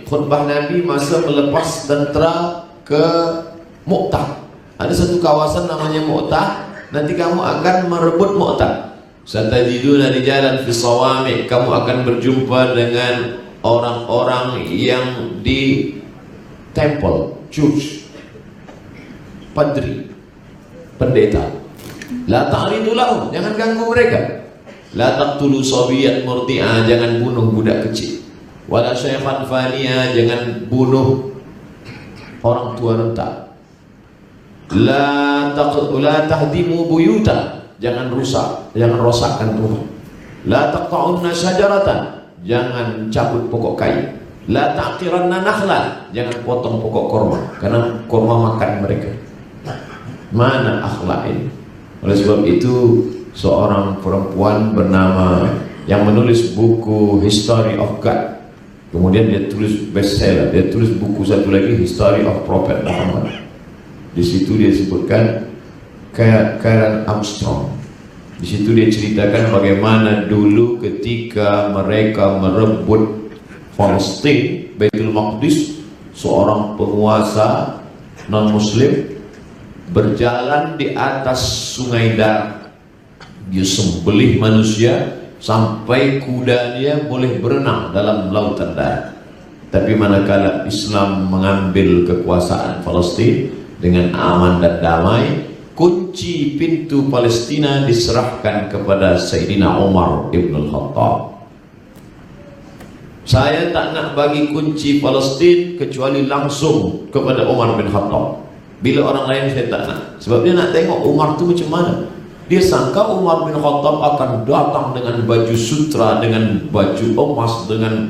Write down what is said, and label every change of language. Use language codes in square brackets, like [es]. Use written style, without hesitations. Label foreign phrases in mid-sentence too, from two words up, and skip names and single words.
[ms] Khutbah Nabi masa melepas tentera ke Mu'tah. Ada satu kawasan namanya Mu'tah, nanti kamu akan merebut Mu'tah. [ar] ستجدون رجالا في الصوامع. [ms] Kamu akan berjumpa dengan orang-orang yang di [en] temple, church, [ms] padri, pendeta. [ar] لا تعرضوا لهم, [ms] jangan ganggu mereka. [ar] لا تقتلوا صبية مرضعة, [ms] jangan bunuh budak kecil. [ar] ولا شيخا فانيا, [ms] jangan bunuh orang tua renta. [ar] لا تهدموا بيوتا, [ms] jangan rusak, jangan rosakkan rumah. [ar] لا تقطعن شجرة, [ms] jangan cabut pokok kayu. [ar] لا تعقرن نخلا, [ms] jangan potong pokok korma, karena korma makan mereka. Mana akhlak ini? Oleh sebab itu, seorang perempuan bernama yang menulis buku History of God, kemudian dia tulis bestseller, dia tulis buku satu lagi History of Prophet Muhammad. Di situ dia sebutkan Karen Armstrong. Di situ dia ceritakan bagaimana dulu ketika mereka merebut Palestina, Baitul Maqdis, seorang penguasa non-muslim berjalan di atas sungai Dar. Dia sembelih manusia sampai kudanya boleh berenang dalam lautan Dar. Tapi manakala Islam mengambil kekuasaan Palestina dengan aman dan damai, kunci pintu Palestina diserahkan kepada Sayyidina Umar ibn al-Khattab. Saya tak nak bagi kunci Palestin kecuali langsung kepada Umar bin Khattab. Bila orang lain saya tak nak. Sebab dia nak tengok Umar tu macam mana. Dia sangka Umar bin Khattab akan datang dengan baju sutra, dengan baju emas, dengan...